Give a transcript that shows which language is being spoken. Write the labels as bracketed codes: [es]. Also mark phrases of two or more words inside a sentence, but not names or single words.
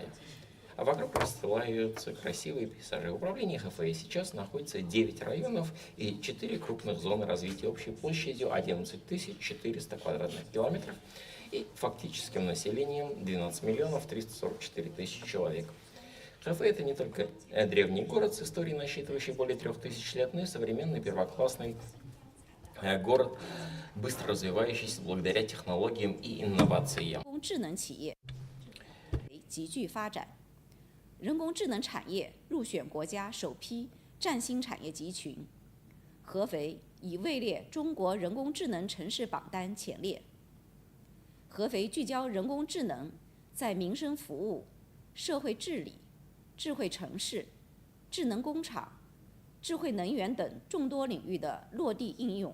[ru] А вокруг расстилаются красивые пейзажи. В управлении Хэфэй сейчас находится 9 районов и 4 крупных зоны развития общей площадью 11 400 квадратных километров и фактическим населением 12 344 000 человек. Хэфэй – это не только древний город с историей, насчитывающий более 3000 лет, но и современный первоклассный город, быстро развивающийся благодаря технологиям и инновациям. [zh] 急剧发展，人工智能产业入选国家首批占星产业集群，合肥已位列中国人工智能城市榜单前列。合肥聚焦人工智能在民生服务、社会治理、智慧城市、智能工厂、智慧能源等众多领域的落地应用。